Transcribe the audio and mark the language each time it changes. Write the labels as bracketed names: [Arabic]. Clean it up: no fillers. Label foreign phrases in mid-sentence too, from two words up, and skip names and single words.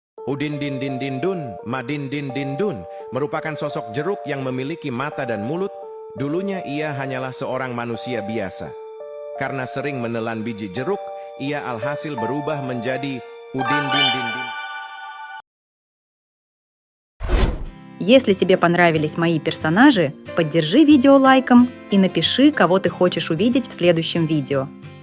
[Indonesian] Udin Din Din Din Dun, Din Din Din Dun merupakan sosok jeruk yang memiliki mata dan mulut. Dulunya ia hanyalah seorang manusia biasa. Karena sering menelan biji jeruk, ia alhasil berubah menjadi Udin Din Din Din. [Russian] Если тебе понравились мои персонажи, поддержи видео лайком и напиши, кого ты хочешь увидеть в следующем видео.